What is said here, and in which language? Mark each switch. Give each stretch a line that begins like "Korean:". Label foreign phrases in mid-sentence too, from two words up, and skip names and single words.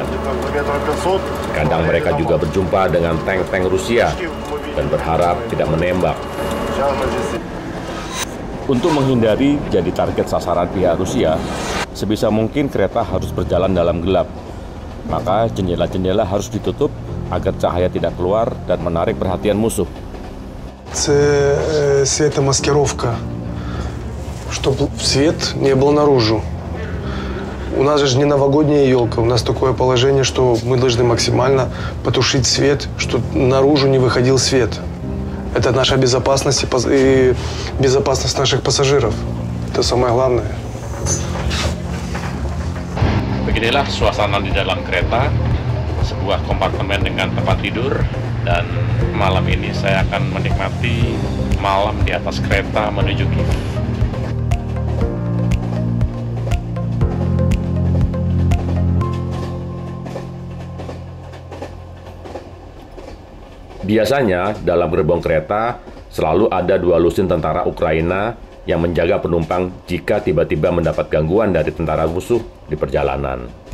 Indonesian: Kadang mereka juga berjumpa dengan tank-tank Rusia dan berharap tidak menembak. Untuk menghindari jadi target sasaran pihak Rusia, sebisa mungkin kereta harus berjalan dalam gelap. Maka jendela-jendela harus ditutup agar cahaya tidak keluar dan menarik perhatian musuh.
Russian: Светомаскировка, чтобы свет не был наружу. У нас же не новогодняя елка, у нас такое положение, что мы должны максимально потушить свет, чтобы наружу не выходил свет. Это наша безопасность и безопасность наших пассажиров. Это самое главное.
Indonesian: Beginilah suasana di dalam kereta, sebuah kompartemen dengan tempat tidur, dan malam ini saya akan menikmati malam di atas kereta menuju Kiev. Biasanya dalam gerbong kereta selalu ada 2 lusin tentara Ukraina yang menjaga penumpang jika tiba-tiba mendapat gangguan dari tentara musuh di perjalanan.